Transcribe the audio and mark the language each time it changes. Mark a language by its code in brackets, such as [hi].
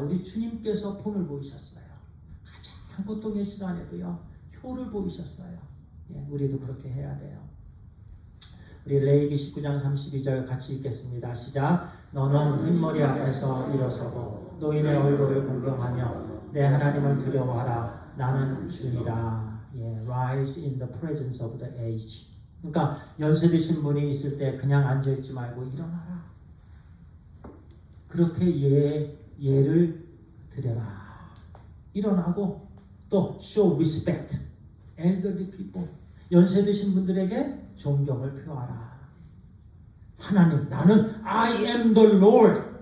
[ko] 우리 주님께서 본을 보이셨어요. 가장 고통의 시간에도요 효를 보이셨어요. 예, 우리도 그렇게 해야 돼요. 우리 레위기 19장 32절 같이 읽겠습니다. 시작. 너는 흰머리 앞에서 일어서고 노인의 얼굴을 공경하며 내 하나님을 두려워하라. 나는 주니라. [en] 예, rise in the presence of the aged. [ko] 그러니까 연세 드신 분이 있을 때 그냥 앉아있지 말고 일어나라. 그렇게 예를 드려라. 일어나고 또 [en] show respect. elderly people. [ko] 연세 드신 분들에게 존경을 표하라. 하나님, 나는 [en] I am the Lord.